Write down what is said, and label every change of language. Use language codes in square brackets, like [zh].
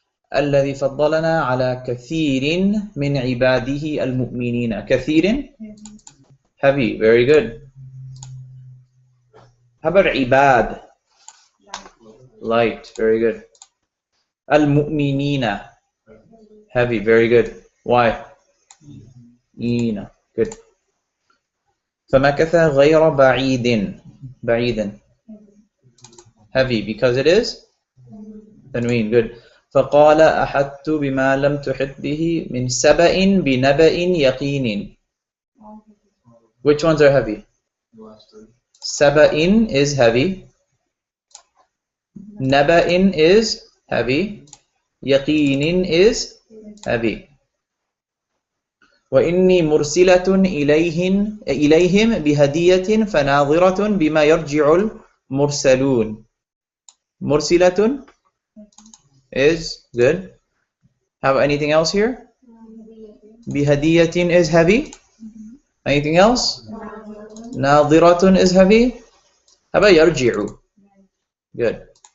[ar] الذي فضلنا على كثير من عباده المؤمنين. [en] كثير? Heavy. Very good. How about عباد? Light. Very good. المؤمنين. Heavy. Very good. Why? إينا. Good. [ar] فمكث غير بعيد. بعيد. [en] Heavy because it is تنوين. Good. [ar] فقال أحطت بما لم تحط به من سبأ بنبأ يقين. [en] Which ones are heavy? سبأ is heavy. نبأ is heavy. يقين is heavy. [ar] وإني مرسلة إليهم بهدية فناظرة بما يرجع المرسلون. [en] مرسلة is good. Have anything else here? بهدية is heavy. Anything else? ناظرة is heavy. How about يرجع? Good.